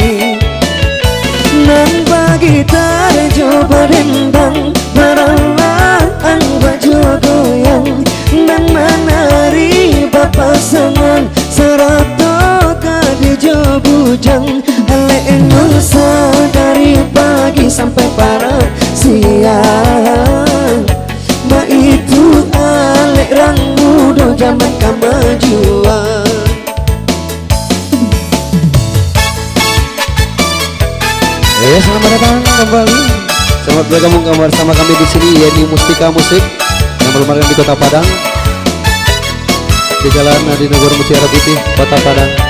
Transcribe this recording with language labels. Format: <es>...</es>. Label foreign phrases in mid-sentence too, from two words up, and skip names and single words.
<min>Nan bagi tare jo barendang baralaan baju goyang nan menari papasangan serato kadi jo bujang alek nusa dari pagi sampai para siang ma itu alek rang muda zaman kemajuan.</min> <id>Selamat datang kembali. Selamat bergabung bersama kami di sini yaitu Mustika Musik yang berlomba di Kota Padang di Jalan Adi Negoro Mutiara Putih, Kota Padang.</id>